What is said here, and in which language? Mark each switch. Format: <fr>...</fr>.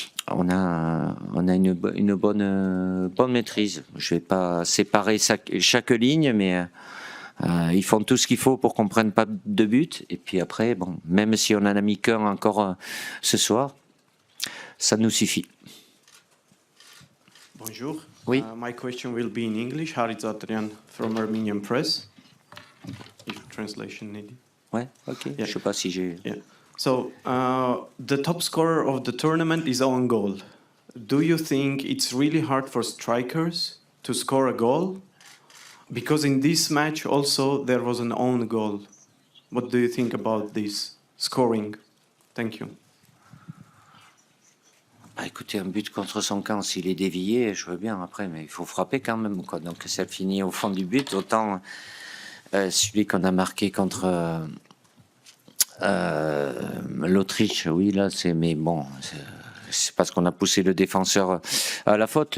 <fr>On a une bonne maîtrise. Je vais pas séparer chaque ligne, mais ils font tout ce qu'il faut pour qu'on prenne pas de but. Et puis après, même si on en a mis qu'un encore ce soir, ça nous suffit. Bonjour. Oui.</fr> <en>My question will be in English. Harit Zatrian from Armenian Press. If translation needed.</en> <fr>Ouais, ok.</fr> <en>Yeah.</en> <fr>Je sais pas si j'ai.</fr> <en>Yeah. So the top scorer of the tournament is own goal. Do you think it's really hard for strikers to score a goal? Because in this match also there was an own goal. What do you think about this scoring? Thank you.</en> <fr>Écoutez, un but contre son camp, s'il est dévié, je veux bien après, mais il faut frapper quand même, quoi. Donc ça finit au fond du but. Autant celui qu'on a marqué contre l'Autriche, oui, là, mais bon, c'est parce qu'on a poussé le défenseur à la faute.</fr>